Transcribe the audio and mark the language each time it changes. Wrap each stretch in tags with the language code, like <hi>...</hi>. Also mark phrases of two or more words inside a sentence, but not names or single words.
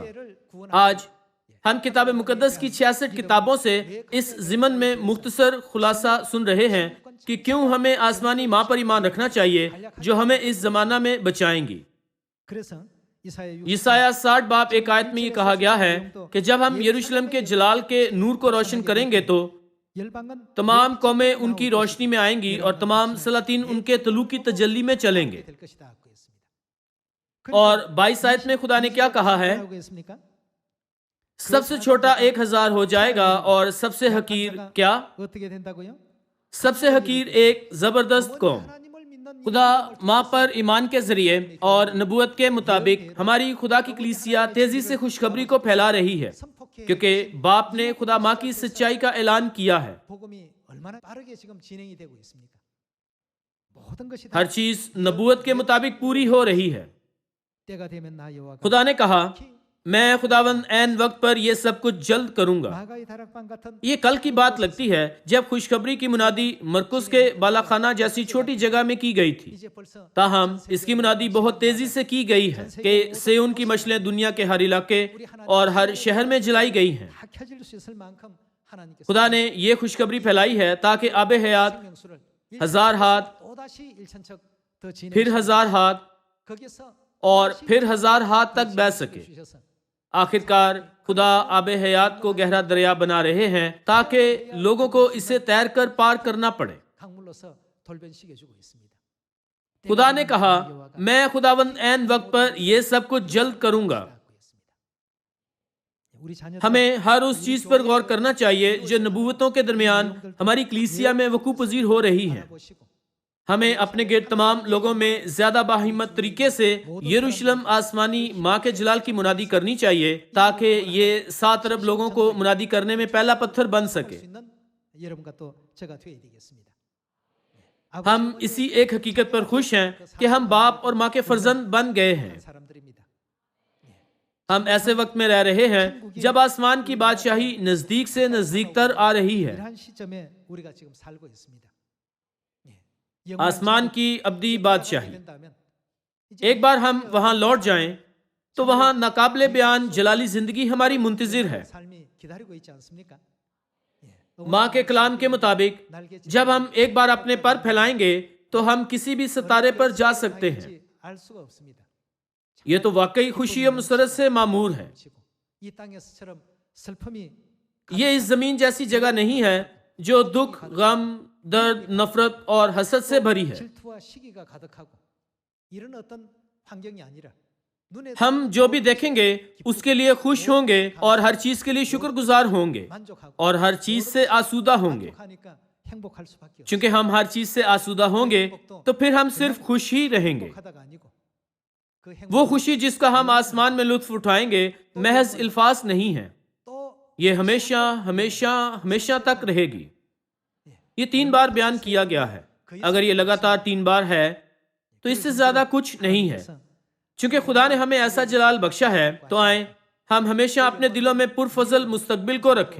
<ur>آج ہم کتاب مقدس کی 66 کتابوں سے اس ضمن میں مختصر خلاصہ سن رہے ہیں کہ کیوں ہمیں آسمانی ماں پر ایمان رکھنا چاہیے جو ہمیں اس زمانہ میں بچائیں گی۔ یسایہ 60 باب 1 آیت میں یہ کہا گیا ہے کہ جب ہم یروشلم کے جلال کے نور کو روشن کریں گے تو</ur> <ko>열방은</ko> <ur>تمام قومیں ان کی روشنی میں آئیں گی اور تمام سلاطین ان کے طلوع کی تجلی میں چلیں گے.</ur> <ko>될 것이다 하고 했습니다.</ko> <ur>اور 22 آیت میں خدا نے کیا کہا ہے?</ur> <ko>뭐라고 했습니까?</ko> <ur>سب سے چھوٹا 1000 ہو جائے گا اور سب سے حقیر کیا?</ur> <ko>어떻게 된다고요?</ko> <ur>سب سے حقیر ایک زبردست قوم.</ur> <ko>하나님을 믿는</ko> <ur>خدا ماں پر ایمان کے ذریعے اور نبوت کے مطابق ہماری خدا کی کلیسیا تیزی سے خوشخبری کو پھیلا رہی ہے، کیونکہ باپ نے خدا ماں کی سچائی کا اعلان کیا ہے.</ur> <ko>복음이 얼마나 빠르게 지금 진행이 되고 있습니까? 모든 것이</ko> <ur>ہر چیز نبوت کے مطابق پوری ہو رہی ہے.</ur> <ko>때가 되면 나 여호와가</ko> <ur>خدا نے کہا، میں خداوند عین وقت پر یہ سب کچھ جلد کروں گا.</ur> <ko>마가의 다락방 같은</ko> <ur>یہ کل کی بات لگتی ہے جب خوشخبری کی منادی مرقس کے بالاخانہ جیسی چھوٹی جگہ میں کی گئی تھی.</ur> <ko>이제 벌써</ko> <ur>تاہم اس کی منادی بہت تیزی سے کی گئی ہے کہ صیون کی مشعلیں دنیا کے ہر علاقے اور ہر شہر میں جلائی گئی ہیں.</ur> <ko>다 켜질 수 있을 만큼 하나님께서</ko> <ur>خدا نے یہ خوشخبری پھیلائی ہے تاکہ آب حیات</ur> <ko>생명수를</ko> <ur>1000 ہاتھ,</ur> <ko>또다시 1000척 더 진행</ko> <ur>پھر 1000 ہاتھ</ur> <ko>거기서</ko> <ur>اور پھر 1000 ہاتھ تک بہہ سکے.</ur> <ko>주셔서</ko> <ur>آخرکار خدا آب حیات کو گہرا دریا بنا رہے ہیں تاکہ لوگوں کو اسے تیر کر پار کرنا پڑے.</ur> <ko>강물로서 돌변시켜 주고 있습니다.</ko> <ur>خدا نے کہا، میں خداوند عین وقت پر یہ سب کچھ جلد کروں گا.</ur> <ko>우리 자녀들</ko> <ur>ہمیں ہر اس چیز پر غور کرنا چاہیے جو نبوتوں کے درمیان ہماری کلیسیا میں وقوع پذیر ہو رہی ہے.</ur> <ko>보시고</ko> <ur>ہمیں اپنے گرد تمام لوگوں میں زیادہ باہمت طریقے سے یروشلم آسمانی ماں کے جلال کی منادی کرنی چاہیے تاکہ یہ 7 ارب لوگوں کو منادی کرنے میں پہلا پتھر بن سکے.</ur> <ko>수 있는 여러분과 또 제가 되어야 되겠습니다.</ko> <ur>ہم اسی ایک حقیقت پر خوش ہیں کہ ہم باپ اور ماں کے فرزند بن گئے ہیں.</ur> <ko>사람들입니다.</ko> <ur>ہم ایسے وقت میں رہ رہے ہیں جب آسمان کی بادشاہی نزدیک سے نزدیک تر آ رہی ہے.</ur> <ko>이러한 시점에 우리가 지금 살고 있습니다.</ko> <ur>آسمان کی ابدی بادشاہی,</ur> <ko>된다면</ko> <ur>ایک بار ہم وہاں لوٹ جائیں تو وہاں ناقابل بیان جلالی زندگی ہماری منتظر ہے.</ur> <ko>삶이 기다리고 있지 않습니까?</ko> <ur>ماں کے کلام کے مطابق</ur> <ko>날개</ko> <ur>جب ہم ایک بار اپنے پر پھیلائیں گے تو ہم کسی بھی ستارے پر جا سکتے ہیں.</ur> <ko>알 수가 없습니다.</ko> <ur>یہ تو واقعی خوشی اور مسرت سے معمور ہے.</ur> <ko>이 땅에서처럼 슬픔이</ko> <ur>یہ اس زمین جیسی جگہ نہیں ہے جو دکھ، غم، درد، نفرت اور حسد سے بھری ہے.</ur> <ko>질투와 시기가 가득하고 이런 어떤 환경이 아니라 눈에</ko> <ur>ہم جو بھی دیکھیں گے اس کے لیے خوش ہوں گے اور ہر چیز کے لیے شکرگزار ہوں گے</ur> <ko>만족하고</ko> <ur>اور ہر چیز سے آسودہ ہوں گے.</ur> <ko>만족하니까 행복할 수밖에 없어요.</ko> <ur>چونکہ ہم ہر چیز سے آسودہ ہوں گے تو پھر ہم صرف خوش ہی رہیں گے.</ur> <ko>행복하다가 아니고 그</ko> <ur>वो</ur> <ko>행복</ko> <ur>خوشی جس کا ہم آسمان میں لطف اٹھائیں گے محض الفاظ نہیں ہے,</ur> <ko>또</ko> <ur>یہ ہمیشہ ہمیشہ ہمیشہ تک رہے گی. یہ 3 بار بیان کیا گیا ہے. اگر یہ لگاتار 3 بار ہے تو اس سے زیادہ کچھ نہیں ہے. چونکہ خدا نے ہمیں ایسا جلال بخشا ہے تو آئے ہم ہمیشہ اپنے دلوں میں پرفضل مستقبل کو رکھیں.</ur>